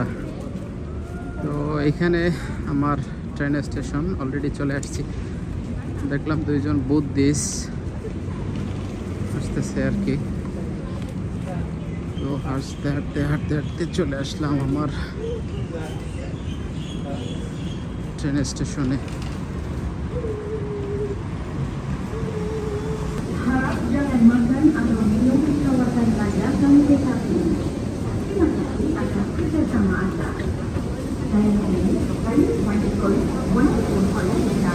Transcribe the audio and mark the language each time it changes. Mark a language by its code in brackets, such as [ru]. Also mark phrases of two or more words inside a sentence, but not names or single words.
[bn] তো এইখানে আমার [en] train station already [bn] চলে আসছি। দেখলাম দুইজন বুদ্ধিস্ট আসতেছে আর কি। তো হাঁটতে হাঁটতে চলে আসলাম আমার [en] train station-e. [ms] Harap jangan makan atau minum di kawasan bandar dan kereta api. Terima kasih atas kerjasama anda. Saya ingin kembali melanjutkan walaupun oleh kita.